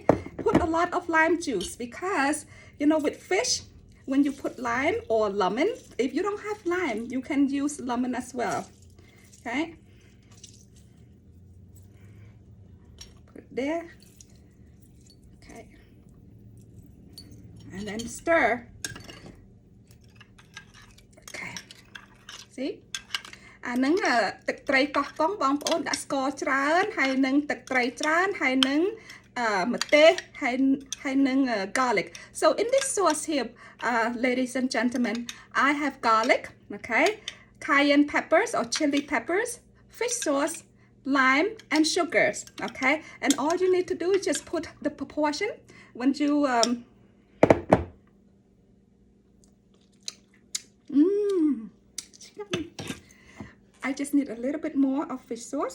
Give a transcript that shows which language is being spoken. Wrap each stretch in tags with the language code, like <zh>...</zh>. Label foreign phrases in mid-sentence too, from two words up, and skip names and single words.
<en>Put a lot of lime juice because, you know, with fish, when you put lime or lemon, if you don't have lime, you can use lemon as well, okay? Put it there. And then stir. Okay. See?</en> <km>អាហ្នឹងទឹកត្រីកោះកុងបងប្អូនដាក់ស្ករច្រើនហើយនឹងទឹកត្រីច្រើនហើយនឹងម្ទេសហើយនឹង garlic.</km> <en>So in this sauce here, ladies and gentlemen, I have garlic, okay? Cayenne peppers or chili peppers, fish sauce, lime and sugars, okay? And all you need to do is just put the proportion when you I just need a little bit more of fish sauce.</en>